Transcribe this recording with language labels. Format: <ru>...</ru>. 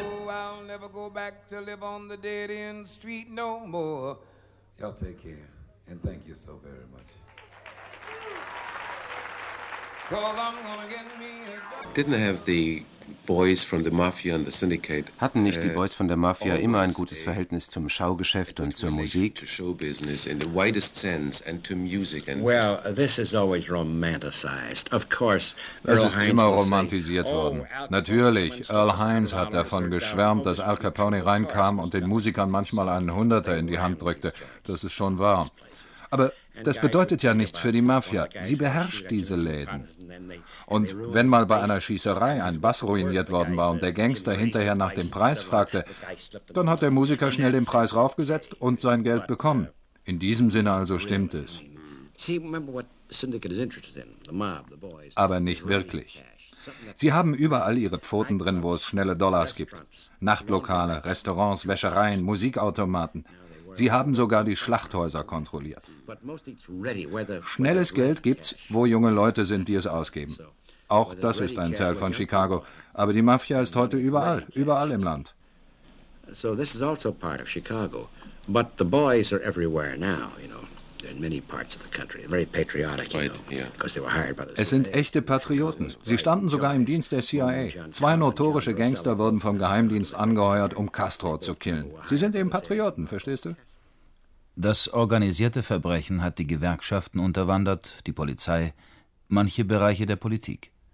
<en>I'll never go back to live on the dead end street no more. Y'all take care. And thank you so very much. Cause I'm gonna get me a gun. Didn't have the Boys from the Mafia and the Syndicate.</en> <de>Hatten nicht die Boys von der Mafia immer ein gutes Verhältnis zum Schaugeschäft und zur Musik?</de> <en>Well, this is always romanticized. Of course,</en> <de>es ist immer romantisiert worden. Natürlich, Earl Hines hat davon geschwärmt, dass Al Capone reinkam und den Musikern manchmal einen Hunderter in die Hand drückte. Das ist schon wahr. Aber das bedeutet ja nichts für die Mafia. Sie beherrscht diese Läden. Und wenn mal bei einer Schießerei ein Bass ruiniert worden war und der Gangster hinterher nach dem Preis fragte, dann hat der Musiker schnell den Preis raufgesetzt und sein Geld bekommen. In diesem Sinne also stimmt es. Aber nicht wirklich. Sie haben überall ihre Pfoten drin, wo es schnelle Dollars gibt. Nachtlokale, Restaurants, Wäschereien, Musikautomaten. Sie haben sogar die Schlachthäuser kontrolliert. Schnelles Geld gibt's, wo junge Leute sind, die es ausgeben. Auch das ist ein Teil von Chicago. Aber die Mafia ist heute überall, überall im Land.</de> <en>So this is also part of Chicago. But the boys are everywhere now, you know. In many parts of the country. Very patriotic, you know, because they were hired by the</en> <de>CIA. Es sind echte Patrioten. Sie standen sogar im Dienst der CIA. Zwei notorische Gangster wurden vom Geheimdienst angeheuert, um Castro zu killen. Sie sind eben Patrioten, verstehst du? Das organisierte Verbrechen hat die Gewerkschaften unterwandert, die Polizei, manche Bereiche der Politik.</de>